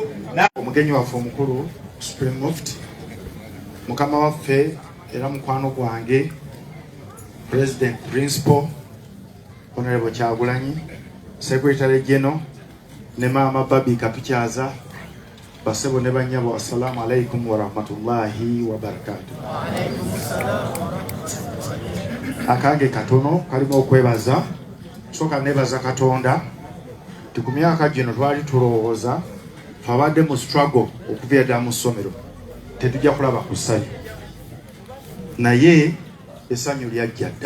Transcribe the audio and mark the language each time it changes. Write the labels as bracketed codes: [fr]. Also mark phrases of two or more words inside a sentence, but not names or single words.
[lg] omugenyi waffe omukulu [en] Supreme Mufti [lg] mukama waffe era mukwano gwange [en] President Principal Honorable [lg] Kyagulanyi [en] Secretary General [lg] ne Mama Babi katukyaza basebo ne banyabo [ar] السلام عليكم ورحمة الله وبركاته. [lg] Akange katono kalimo okwebaza soka nebaza Katonda tukumyaka gino twali tulowooza fabadde mu struggle okubeera mu ssomero tetujja kulaba ku ssanyu naye essanyu lyajja dda.